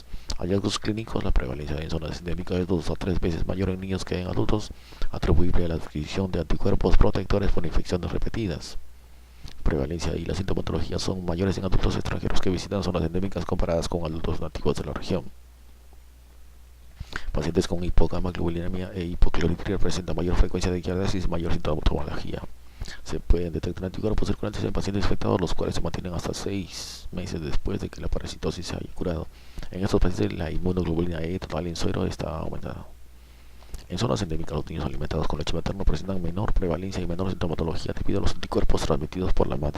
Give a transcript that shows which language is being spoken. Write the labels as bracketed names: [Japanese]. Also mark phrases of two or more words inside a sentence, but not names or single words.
[Spanish] Hallazgos clínicos: la prevalencia en zonas endémicas es 2 a 3 veces mayor en niños que en adultos, atribuible a la adquisición de anticuerpos protectores por infecciones repetidas. Prevalencia y la sintomatología son mayores en adultos extranjeros que visitan zonas endémicas comparadas con adultos nativos de la región. Pacientes con hipogama-globulinemia e hipocloridria presentan mayor frecuencia de giardiasis y mayor sintomatología. Se pueden detectar anticuerpos circulantes en pacientes infectados, los cuales se mantienen hasta 6 meses después de que la parasitosis se haya curado. En estos pacientes la inmunoglobulina E total en suero está aumentada. En zonas endémicas, los niños alimentados con leche materna presentan menor prevalencia y menor sintomatología debido a los anticuerpos transmitidos por la madre.